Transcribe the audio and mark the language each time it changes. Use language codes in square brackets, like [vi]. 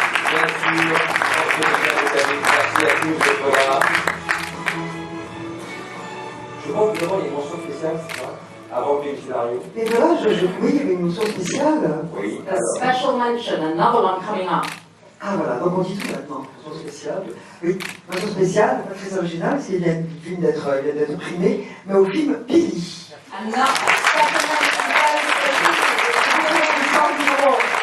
[fr] Bien sûr, merci à tous d'être là. Je crois que devant il y a une mention spéciale, c'est ça? Avant le scénario. Et voilà, oui, il y avait une mention spéciale. Oui. [en] A special mention, another one coming up. [fr] Ah voilà, donc on dit tout maintenant, mention spéciale. Oui, mention spéciale, pas très originale, c'est qu'il vient d'être primé, mais au film Pili. [en] Another special mention goes to the award.